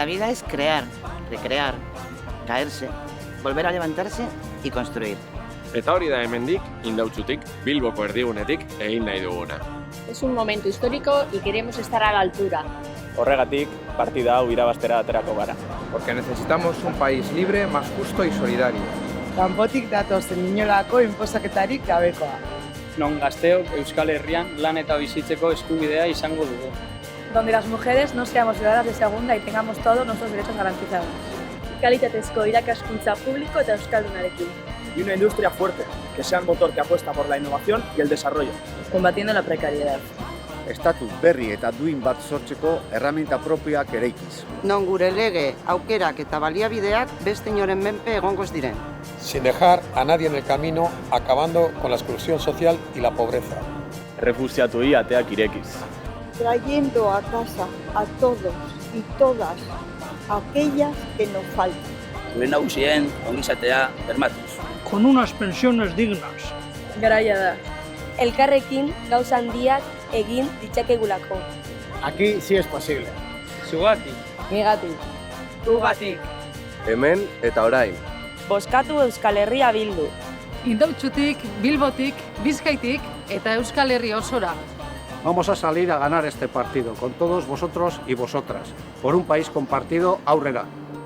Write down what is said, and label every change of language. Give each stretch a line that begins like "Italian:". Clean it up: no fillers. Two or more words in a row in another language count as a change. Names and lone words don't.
Spanish: es crear, recrear, caerse, volver a levantarse y construir.
Basque: Eta hori da hemendik, Indautxutik, Bilboko erdigunetik egin nahi duguna.
Spanish: Es un momento histórico y queremos estar a la altura.
Basque: Horregatik, partida hau irabaztera aterako gara.
Spanish: Porque necesitamos un país libre, más justo y solidario.
Basque: Kanpotik datozen inolako inposaketarik gabekoa. Non gazteok Euskal Herrian lan eta bizitzeko eskubidea izango dugu.
Spanish: Donde las mujeres no seamos ciudadanas de segunda y tengamos todos nuestros derechos garantizados.
Basque: Kalitatezko irakaskuntza publiko eta euskaldunarekin.
Spanish: Y una industria fuerte, que sea el motor que apuesta por la innovación y el desarrollo. Combatiendo la precariedad.
Basque: Estatus berri eta duin bat sortzeko erraminta propioak eraikiz. Non gure lege, aukerak eta baliabideak beste inoren menpe egongo ez diren.
Spanish: Sin dejar a nadie en el camino, acabando con la exclusión social y la pobreza.
Basque: Refugiatuei ateak irekiz.
Spanish: Trayendo a casa a todos y todas aquellas que nos faltan.
Basque: Gure nagusien ongizatea bermatuz.
Spanish: Con unas pensiones dignas.
Basque: Garaia da. Elkarrekin gauza handiak egin ditzakegulako.
Spanish: Aquí sí es posible.
Basque: Zugatik. Nigatik. Tugatik. Hemen eta orain. Bozkatu Euskal Herria bildu. Indautxutik, Bilbotik, Bizkaitik eta Euskal Herri osora.
Spanish: Vamos a salir a ganar este partido con todos vosotros y vosotras. Por un país compartido,
Basque: aurrera.